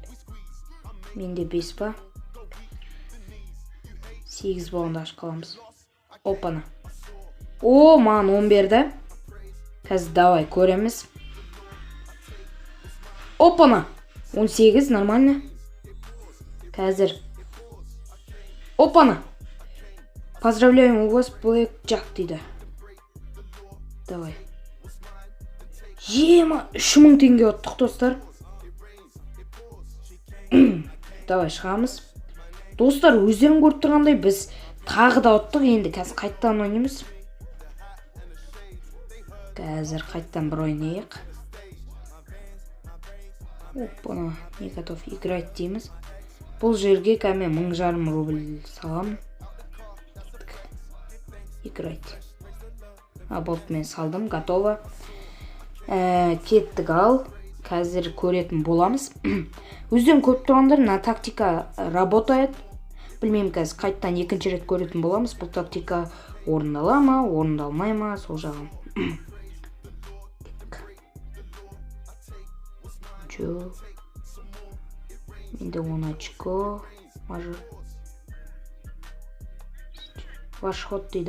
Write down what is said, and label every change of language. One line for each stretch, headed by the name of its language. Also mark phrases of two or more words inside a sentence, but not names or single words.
Kazakh: Менде 5 ба? 8 болғанда ашып қаламыз. Опана. Маған 10 берді. Қазір давай көреміз. Опана. 18 нормально. Қазір. Опана.
Russian: Поздравляем, у вас блэкджак дейді.
Kazakh: Давай. 3000 теңге ұттық достар. Давай шығамыз. Достар, өздерің көріп тұрғандай біз тағы да ұттық. Енді қазір қайттан ойнаймыз. Қазір қайттан бір ойнайық. Опана,
Russian: не готов играть дейміз.
Kazakh: Бұл жерге кәме 1500 рубль салам.
Russian: Играть.
Kazakh: Болды, мен салдым, готово. Кеттік ал. Қазір көретін боламыз. Өзден көп тұрғандар,
Russian: на тактика работает.
Kazakh: Білмеймін, қазір қайттан екінші рет көретін боламыз. Бұл тактика орындала ма, орындалмай ма, сол жағын.
Russian: Чо?
Kazakh: Менде 10 очко.
Russian: Ваш ход
Kazakh: дейді.